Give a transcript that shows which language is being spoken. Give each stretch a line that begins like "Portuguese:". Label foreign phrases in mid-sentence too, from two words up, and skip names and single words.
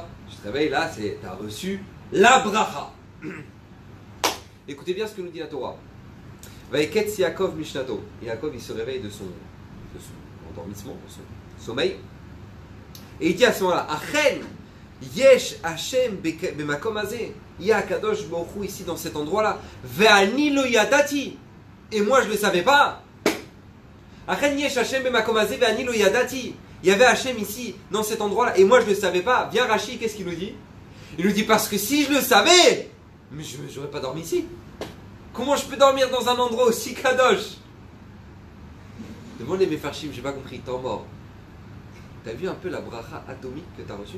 French: Tu te réveilles là, tu as reçu la bracha. Écoutez bien ce que nous dit la Torah.
Hebrew: ויקץ יעקב משנתו.
French: Yaakov il se réveille de son endormissement, de son sommeil. Et il dit à ce moment-là,
Hebrew: אכן יש השם במקום הזה.
French: Il y a
Hebrew: קדוש ברוך הוא
French: ici dans cet endroit-là.
Hebrew: ואני לא ידעתי.
French: Et moi je ne le savais pas.
Hebrew: אכן יש השם במקום הזה ואני לא ידעתי.
French: Il y avait Hashem ici dans cet endroit-là et moi je ne le savais pas. Viens Rashi, qu'est-ce qu'il nous dit? Il nous dit parce que si je le savais, mais je n'aurais pas dormi ici. Comment je peux dormir dans un endroit aussi kadosh? Demande les Mefarshim, j'ai pas compris, t'es mort. T'as vu un peu la bracha atomique que t'as reçue?